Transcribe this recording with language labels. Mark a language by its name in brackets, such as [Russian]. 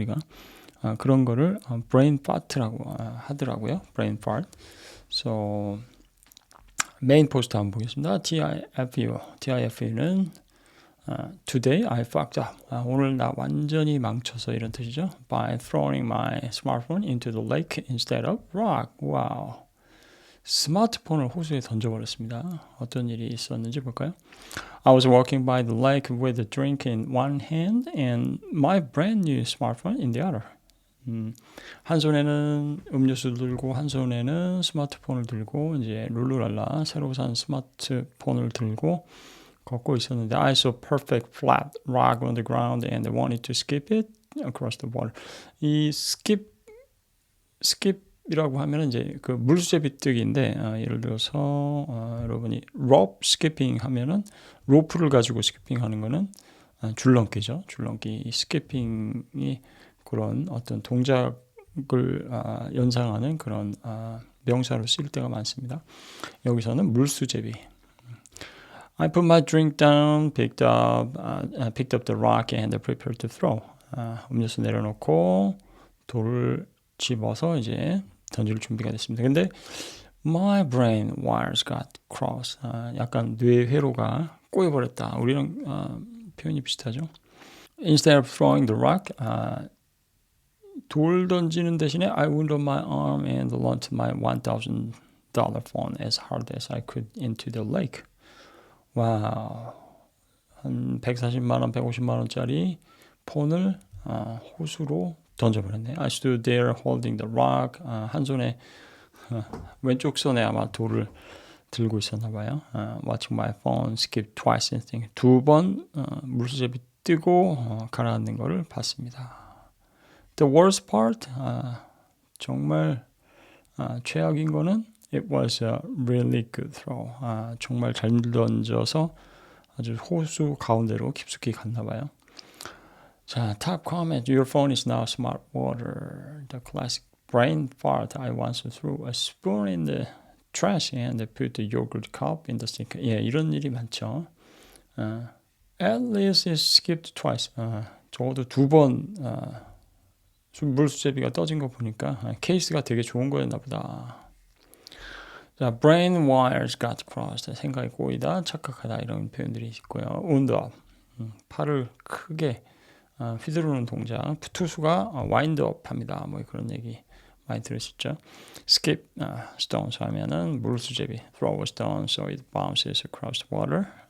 [Korean] 우리가 그런 거를 brain fart라고 하더라고요. [English] brain fart. [Korean] So 메인 포스트 한번 보겠습니다. [English] TIFU는 Today I fucked up. [Korean] 오늘 나 완전히 망쳐서 이런 뜻이죠. [English] By throwing my smartphone into the lake instead of rock. [Korean] 와우. 스마트폰을 호수에 던져버렸습니다. 어떤 일이 있었는지 볼까요? [English] I was walking by the lake with a drink in one hand and my brand new smartphone in the other. [Korean] 한 손에는 음료수 들고 한 손에는 스마트폰을 들고 이제 룰루랄라 새로 산 스마트폰을 들고 걷고 있었는데 [English] I saw perfect flat rock on the ground and I wanted to skip it across the water. [Korean] 이 skip이라고 하면 이제 그 물수제비 뜨기인데 예를 들어서 여러분이 rope skipping 하면은 로프를 가지고 스키핑하는 거는 줄넘기죠. 줄넘기 스키핑이 그런 어떤 동작을 연상하는 그런 명사로 쓰일 때가 많습니다. 여기서는 물수제비. [English] I put my drink down, picked up the rock and prepared to throw. [Korean] 음료수 내려놓고 돌을 집어서 이제 던질 준비가 됐습니다. [English] 근데 my brain wires got crossed. [Korean] 약간 뇌회로가 꼬여버렸다. 우리랑 표현이 비슷하죠. [English] Instead of throwing the rock, [Korean] 돌 던지는 대신에 [English] I wound up my arm and launched my $1,000 phone as hard as I could into the lake. [Korean] 와우. 한 140만 원, 150만 원짜리 폰을 호수로 던져버렸네. [English] I stood there holding the rock. [Korean] 한 손에 왼쪽 손에 아마 돌을 들고 있었나 봐요. [English] Watching my phone skip twice and think. [Korean] 두번 물수제비 뜨고 가라앉는 거를 봤습니다. [English] The worst part, [Korean] 정말 최악인 거는 [English] it was a really good throw. [Korean] 정말 잘 던져서 아주 호수 가운데로 깊숙이 갔나 봐요. [English] 자, top comment. Your phone is now smart water. The classic brain fart. I once threw a spoon in the trash and put the yogurt cup in the sink. [Korean] 예, 이런 일이 많죠. [English] At least it skipped twice. [Korean] 적어도 두 번 물수제비가 떠진 거 보니까 케이스가 되게 좋은 거였나 보다. [English] 자, brain wires got crossed. [Korean] 생각이 꼬이다, 착각하다 이런 표현들이 있고요. [English] wound up. [Korean] 팔을 크게 휘두르는 동작. 투수가 wind up 합니다. 뭐 그런 얘기 많이 들으셨죠? skip stones 하면은 물수제비. [English] throw a stone so it bounces across the water.